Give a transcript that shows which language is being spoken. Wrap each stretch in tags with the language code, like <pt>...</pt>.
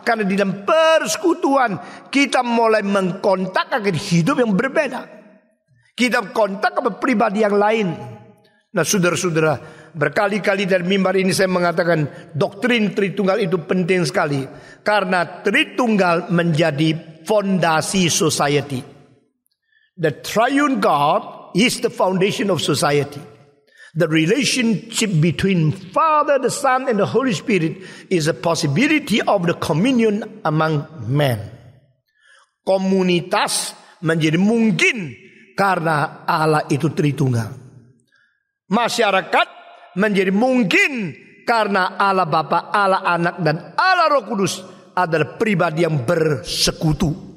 <id>Karena di dalam persekutuan kita mulai mengkontak akan hidup yang berbeda. Kita kontak ke pribadi yang lain. Nah, saudara-saudara, berkali-kali dari mimbar ini saya mengatakan doktrin Tritunggal itu penting sekali. Karena Tritunggal menjadi fondasi society.</id> <en>The triune God is the foundation of society. The relationship between Father, the Son, and the Holy Spirit is a possibility of the communion among men.</en> <id>Komunitas menjadi mungkin karena Allah itu Tritunggal. Masyarakat menjadi mungkin karena Allah Bapa, Allah Anak, dan Allah Roh Kudus adalah pribadi yang bersekutu.</id>